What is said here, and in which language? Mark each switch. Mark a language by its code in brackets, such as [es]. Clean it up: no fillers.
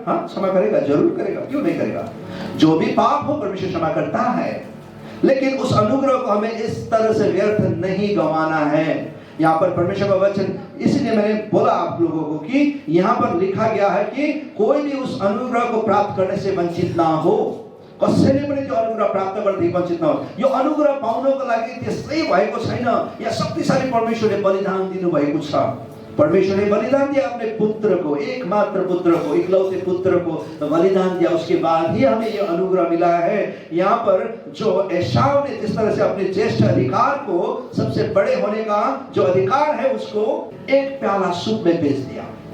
[hi] हाँ क्षमा करेगा, जरूर करेगा, क्यों नहीं करेगा। जो भी पाप हो परमेश्वर क्षमा करता है, लेकिन उस अनुग्रह को हमें इस तरह से व्यर्थ नहीं गंवाना है। यहाँ पर परमेश्वर का वचन, इसलिए मैंने बोला आप लोगों को कि यहाँ पर लिखा गया है कि कोई भी उस अनुग्रह को प्राप्त करने से वंचित ना हो। [ne] कसैले पनि त्यो अनुग्रह प्राप्त गर्दै वञ्चित नहोस्। यो अनुग्रह पाउनको लागि त्यसै भएको छैन, या शक्तिशाली परमेश्वरले बलिदान दिनुभएको छ। [hi] परमेश्वरले बलिदान दिया अपने पुत्र को, एकमात्र पुत्र को, इकलौते पुत्र को बलिदान दिया, उसके बाद ही हमें यह अनुग्रह मिला है। यहाँ पर जो एसाव ने जिस तरह से अपने ज्येष्ठ अधिकार को, सबसे बड़े होने का जो अधिकार है उसको एक प्याला सूप में बेच दिया।